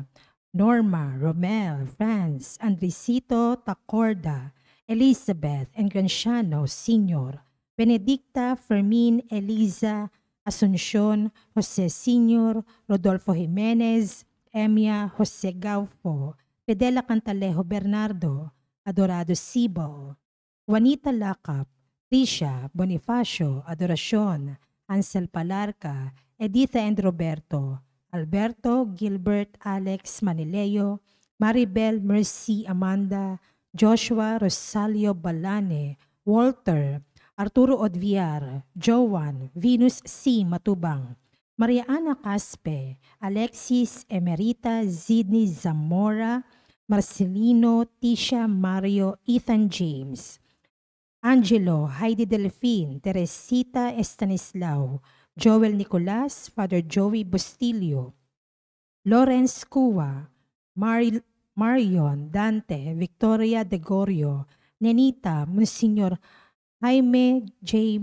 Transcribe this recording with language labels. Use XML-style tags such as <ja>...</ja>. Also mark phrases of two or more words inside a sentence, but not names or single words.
<tl>Norma, Romel, Franz, Andresito Tacorda, Elizabeth Engranciano Sr., Benedicta Fermin Eliza, Asuncion, Jose Sr., Rodolfo Jimenez, Emia Jose Gaufo, Pedela Cantalejo Bernardo, Adorado Sibo, Juanita Lacap, Tricia Bonifacio, Adoracion, Ansel Palarca, Editha and Roberto, Alberto, Gilbert, Alex Manileo, Maribel, Mercy, Amanda, Joshua, Rosalio Balane, Walter, Arturo Odviar, Joan, Venus C. Matubang, Maria Ana Caspe, Alexis Emerita, Zidney Zamora, Marcelino, Tisha, Mario, Ethan James, Angelo, Heidi Delfin, Teresita Estanislao, Joel Nicolas, Father Joey Bustilio, Lawrence Cua, Marion Dante, Victoria De Gorio, Nenita, Monsignor Jaime J.</tl>